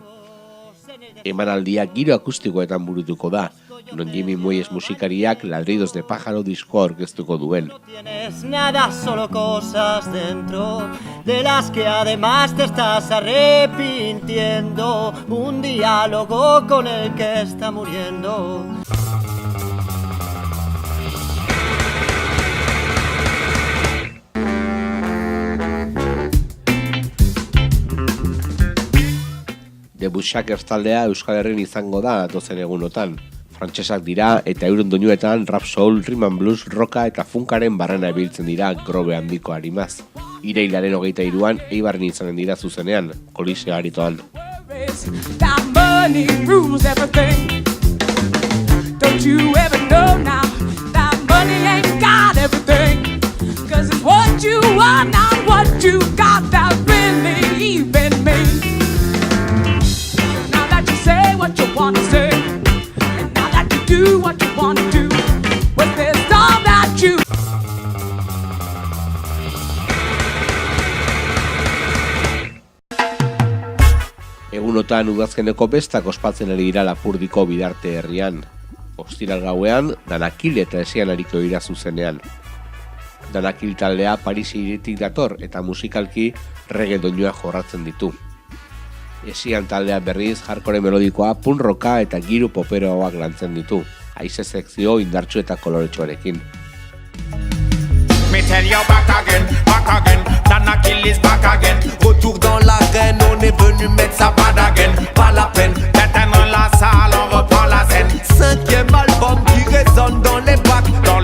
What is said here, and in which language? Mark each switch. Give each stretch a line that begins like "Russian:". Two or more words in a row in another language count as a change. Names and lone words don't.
Basque: Emanaldia giro akustikoetan burutuko da, non Jimmy Muelles musikariak Ladridos de Pájaro diskoa aurkeztuko duen.
Spanish: Tienes nada, solo cosas dentro, de las que además te estás arrepintiendo, un diálogo con el que está muriendo.
Basque: The Bushwhackers taldea Euskal Herrin izango da datozen egunotan. Frantsesak dira eta euren doinuetan rap soul,
English: rhythm and blues,
Basque: rocka eta funkaren barrena ebiltzen dira grobe handiko harimaz. Irailaren 23an Eibarren izanen dira zuzenean, Koliseo aretoan.
English: That money rules everything. Don't you ever know now that money ain't got everything. Cause it's what you are, not what you got that really even means. Now that you say what you want to say, and now that you do what you want to do, well, there's all that you...
Basque: Egunotan udazkeneko bestak ospatzen ari dira Lapurdiko Bidarte herrian. Ostiral gauean, Danakil eta Esian ariko dira zuzenean. Danakil taldea Paris hiritik dator eta musikalki reggae doinua jorratzen ditu. Esian taldea berriz hardcore melodikoa, punk rocka eta giru poperoak lantzen ditu, haize sekzio indartsu eta koloretsuarekin.
English: Me tell you back again, Danakil is back again.
French: Retour dans l'arène, on est venu mettre sa
English: bad again.
French: Pas la peine d'atteindre la salle, on reprend la scène. 5e album qui résonne dans les bacs.